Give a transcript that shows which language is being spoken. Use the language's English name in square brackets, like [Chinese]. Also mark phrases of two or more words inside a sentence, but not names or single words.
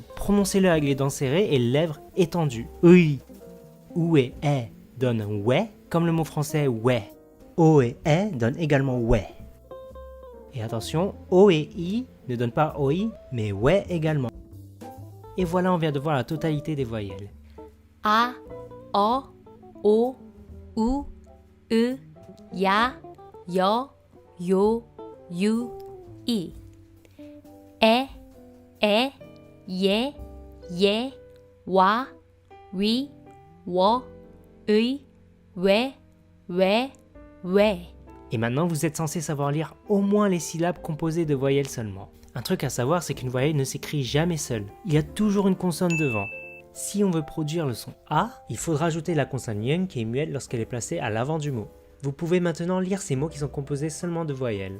[French] Prononcez-le avec les dents serrées et les lèvres étendues. Oui. OU et E donnent ouais, comme le mot français ouais. O et E donnent également ouais. Et attention, O et I ne donnent pas OI, mais ouais également. Et voilà, on vient de voir la totalité des voyelles. A, O, O, U, E, Ya, Yo, Yo, You, I. E, Ye, Ye, Wa, Wi, Wo, Ui, We, We. Et maintenant, vous êtes censé savoir lire au moins les syllabes composées de voyelles seulement. Un truc à savoir, c'est qu'une voyelle ne s'écrit jamais seule. Il y a toujours une consonne devant. Si on veut produire le son A, il faudra ajouter la consonne Yung qui est muette lorsqu'elle est placée à l'avant du mot. Vous pouvez maintenant lire ces mots qui sont composés seulement de voyelles.